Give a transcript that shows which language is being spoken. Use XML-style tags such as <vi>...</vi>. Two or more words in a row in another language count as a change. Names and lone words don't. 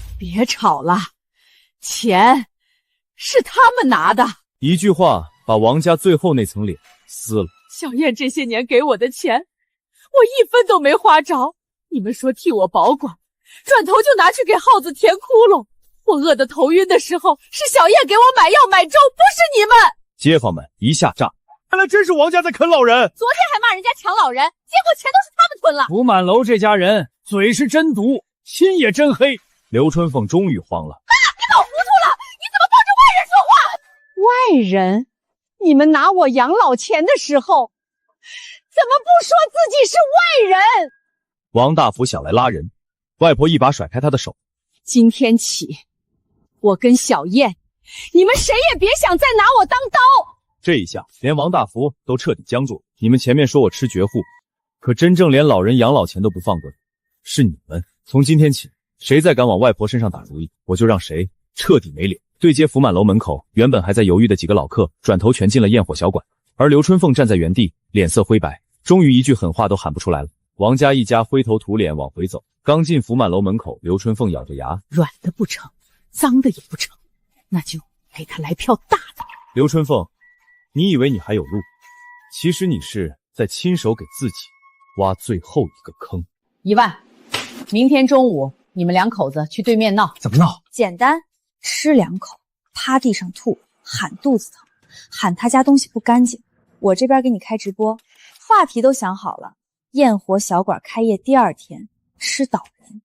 <zh>別吵了，錢是他們拿的。一句話把王家最後那層臉撕了。小燕這些年給我的錢，我一分都沒花着。你們說替我保管，轉頭就拿去給耗子填窟窿。我餓得頭暈的時候，是小燕給我買藥買粥，不是你們。街坊們一下炸，看来真是王家在啃老人。昨天还骂人家抢老人，結果錢都是他們吞了。福滿樓這家人嘴是真毒，心也真黑。劉春鳳終於慌了。你搞糊塗了，你怎麼幫着外人说话？外人？你們拿我養老錢的時候，怎麼不說自己是外人？王大福想來拉人，外婆一把甩開他的手。今天起，我跟小燕，你們誰也別想再拿我當刀。這一下，連王大福都徹底僵住了。你們前面說我吃絕戶，可真正連老人養老錢都不放過的，是你們。從今天起，誰再敢往外婆身上打主意，我就讓誰徹底沒臉。對街福滿樓門口，原本還在猶豫的幾個老客，轉頭全進了焰火小館，而劉春鳳站在原地，臉色灰白，終於一句狠話都喊不出來了。王家一家灰头土臉往回走，刚进福满楼门口，刘春凤咬着牙，软的不成，脏的也不成，那就给他来票大的。刘春凤，你以为你还有路？其實你是在親手給自己挖最後一個坑。 1萬，明天中午你們兩口子去對面鬧。怎麼鬧？簡單，吃2口，趴地上吐，喊肚子疼，喊他家東西不乾淨。我這邊給你開直播，話題都想好了，焰火小館開業第2天，吃倒人。</zh>